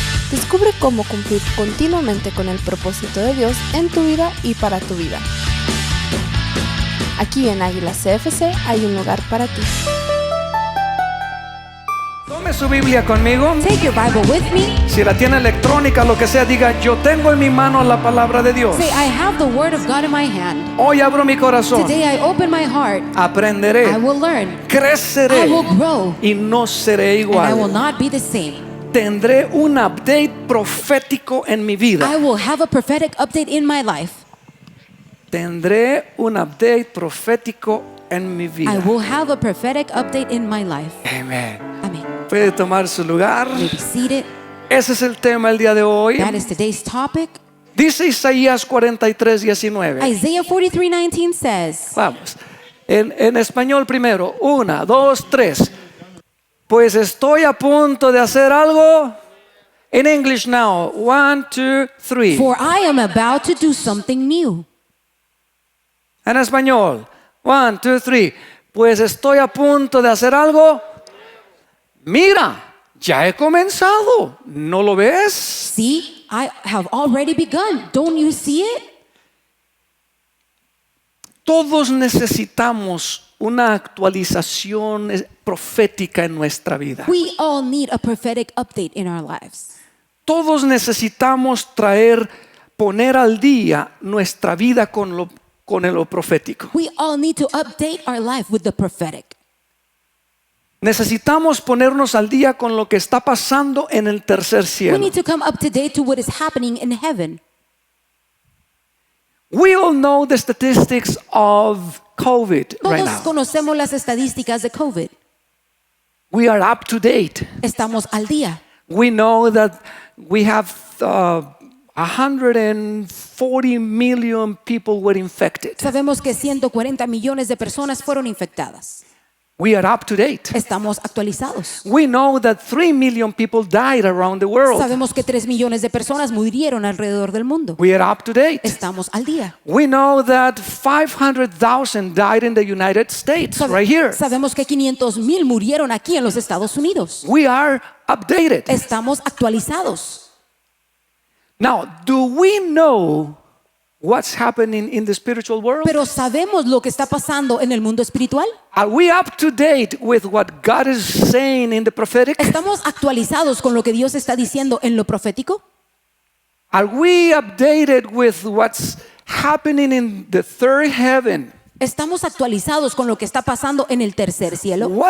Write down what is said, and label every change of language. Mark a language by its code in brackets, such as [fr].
[es] Descubre cómo cumplir continuamente con el propósito de Dios en tu vida y para tu vida. Aquí en Águila ACFC hay un lugar para ti. Tome su Biblia conmigo. [en] Take your Bible with me. [es] Si la tiene electrónica, lo que sea, diga: yo tengo en mi mano la palabra de Dios. [en] Say, I have the word of God in my hand. [es] Hoy abro mi corazón. [en] Today I open my heart. [es] Aprenderé, [en] I will learn. [es] creceré [en] I will grow. [es] y no seré [en] And I will [es] igual. [en] not be the same. [es] Tendré un update profético en mi vida. [en] I will have a prophetic update in my life. [es] Tendré un update profético en mi [en] I [es] vida. [en] will have a prophetic update in my life. [es] Amén. [en] Amen. [es] Puede tomar su lugar. [en] You may be seated. [es] Ese es el tema el día de hoy. [en] That is today's topic. [es] Dice Isaías 43:19. [en] Isaiah 43:19 says, [es] Vamos, en español primero, 1, 2, 3. Pues estoy a punto de hacer algo. [en] In English now, 1, 2, 3. for I am about to do something new. [es] En español, 1, 2, 3. Pues estoy a punto de hacer algo. Mira, ya he comenzado. ¿No lo ves? [en] See, I have already begun. Don't you see it? [es] Todos necesitamos una actualización profética en nuestra vida. [en] We all need a prophetic update in our lives. [es] Todos necesitamos poner al día nuestra vida con lo profético. [en] We all need to update our life with the prophetic. [es] Necesitamos ponernos al día con lo que está pasando en el tercer [en] We [es] cielo. [en] need to come up to date to what is happening in heaven. We all know the statistics of COVID right [es] Todos [en] now. [es] conocemos las estadísticas de COVID. [en] We are up to date. [es] Estamos al día. [en] We know that we have 140 million people were infected. [es] Sabemos que 140 millones de personas fueron infectadas. [en] We are up to date. [es] Estamos actualizados. [en] We know that 3 million people died around the world. [es] Sabemos que 3 millones de personas murieron alrededor del mundo. [en] We are up to date. [es] Estamos al día. [en] We know that 500,000 died in the United States right here. [es] Sabemos que 500,000 murieron aquí en los Estados Unidos. [en] We are updated. [es] Estamos actualizados. [en] Now, do we know what's happening in the spiritual world? [es] Pero ¿sabemos lo que está pasando en el mundo espiritual? [en] Are we up to date with what God is saying in the prophetic? [es] ¿Estamos actualizados con lo que Dios está diciendo en lo profético? [en] Are we updated with what's happening in the third heaven? [es] ¿Estamos actualizados con lo que está pasando en el tercer cielo?